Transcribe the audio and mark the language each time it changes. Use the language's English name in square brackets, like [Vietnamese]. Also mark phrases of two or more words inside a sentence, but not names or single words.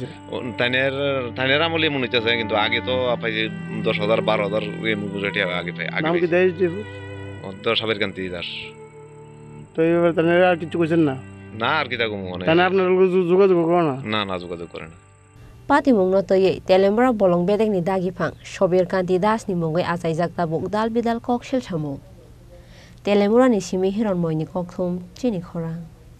[Bangla] তাইনের আমলে মনিতেছে কিন্তু আগে তো পাইছি 10,000 12,000 টাকা আগে পাই নাম কি দেশ দেব তো সাবের কান্তি দাস তো এই ব্যাপারে তাইনের আর কিছু কইছেন না আর কি তা কম মানে তাই আপনারা যোগাযোগ করে না যোগাযোগ করে না [Kok Borok] Patimung no toye telembra bolong bedek ni dagi phang Sobir Kanti Das ni mongoi achai jakta buk dal bidal kokshel samu telembra ni simi hiron moi ni kokthum chini khorang